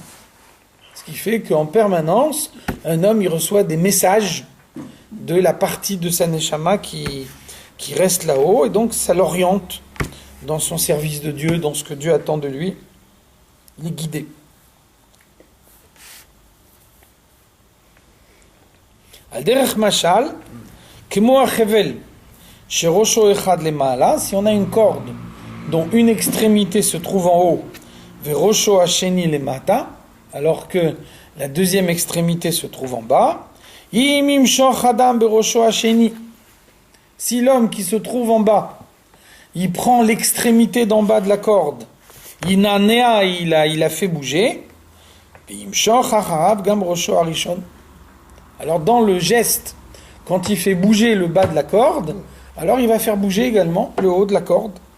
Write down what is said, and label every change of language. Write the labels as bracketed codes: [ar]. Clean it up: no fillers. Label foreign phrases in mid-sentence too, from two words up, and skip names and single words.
[fr] Ce qui fait qu'en permanence, un homme il reçoit des messages de la partie de sa Neshama qui reste là-haut, et donc ça l'oriente dans son service de Dieu, dans ce que Dieu attend de lui, il est guidé. [he] על דרך משל, כמו החבל, שראשו אחד למעלה, [fr] si on a une corde dont une extrémité se trouve en haut, [he] וראשו השני למטה, [fr] alors que la deuxième extrémité se trouve en bas, [he] אם ימשוך אדם בראשו השני, [fr] si l'homme qui se trouve en bas il prend l'extrémité d'en bas de la corde, il a fait bouger, alors dans le geste, quand il fait bouger le bas de la corde, alors il va faire bouger également le haut de la corde.